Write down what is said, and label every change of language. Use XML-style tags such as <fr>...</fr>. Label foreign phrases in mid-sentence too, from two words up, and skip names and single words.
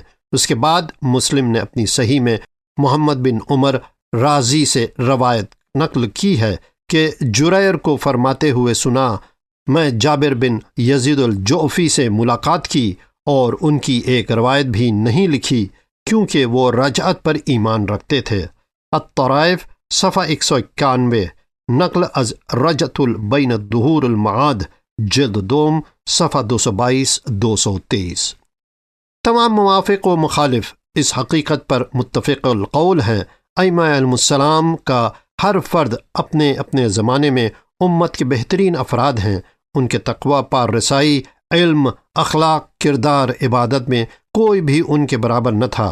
<ur>اس کے بعد مسلم نے اپنی صحیح میں محمد بن عمر رازی سے روایت نقل کی ہے کہ جریر کو فرماتے ہوئے سنا، میں جابر بن یزید الجعفی سے ملاقات کی اور ان کی ایک روایت بھی نہیں لکھی کیونکہ وہ رجعت پر ایمان رکھتے تھے۔ الطرائف صفحہ 191، نقل از رجعت بین الدہور المعاد جلد 2 صفحہ 222-223۔ تمام موافق و مخالف اس حقیقت پر متفق القول ہیں، ائمہ علیہم السلام کا ہر فرد اپنے اپنے زمانے میں امت کے بہترین افراد ہیں۔ ان کے تقوی، پار رسائی، علم، اخلاق، کردار، عبادت میں کوئی بھی ان کے برابر نہ تھا۔</ur>